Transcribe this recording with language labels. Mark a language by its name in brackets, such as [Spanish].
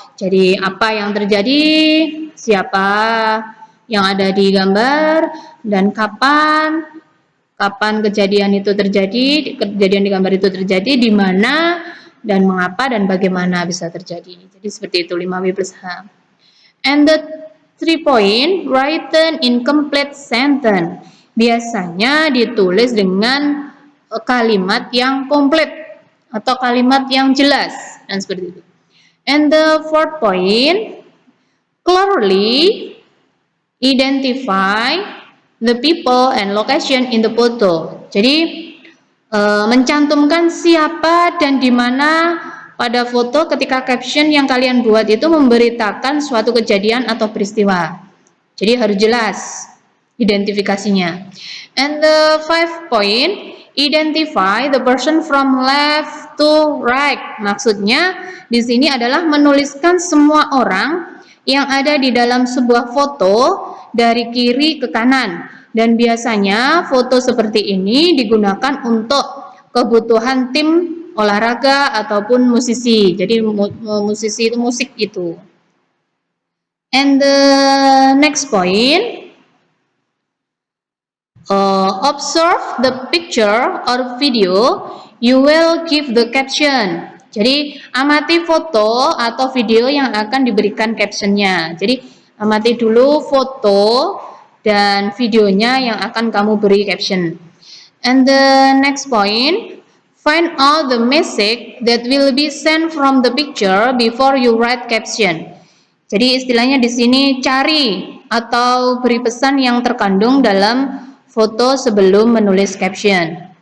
[Indonesian] Jadi apa yang terjadi, siapa yang ada di gambar, dan kapan kejadian itu terjadi, kejadian di gambar itu terjadi, di mana, dan mengapa, dan bagaimana bisa terjadi. Jadi seperti itu 5W plus H. [English] And the 3 point, written in complete sentence. [Indonesian] Biasanya ditulis dengan kalimat yang komplit atau kalimat yang jelas, dan seperti itu. [English] And the 4th point, clearly identify the people and location in the photo. [Indonesian] Jadi mencantumkan siapa dan di mana pada foto ketika caption yang kalian buat itu memberitakan suatu kejadian atau peristiwa. Jadi harus jelas identifikasinya. [English] And the 5th point, identify the person from left to right. [Indonesian] Maksudnya di sini adalah menuliskan semua orang yang ada di dalam sebuah foto dari kiri ke kanan. Dan biasanya foto seperti ini digunakan untuk kebutuhan tim olahraga ataupun musisi. Jadi musisi itu musik itu. [English] And the next point, observe the picture or video, you will give the caption. [Indonesian] Jadi amati foto atau video yang akan diberikan captionnya. Jadi amati dulu foto dan videonya yang akan kamu beri caption. [English] And the next point, find out the message that will be sent from the picture before you write caption. [Indonesian] Jadi istilahnya di sini cari atau beri pesan yang terkandung dalam foto sebelum menulis caption.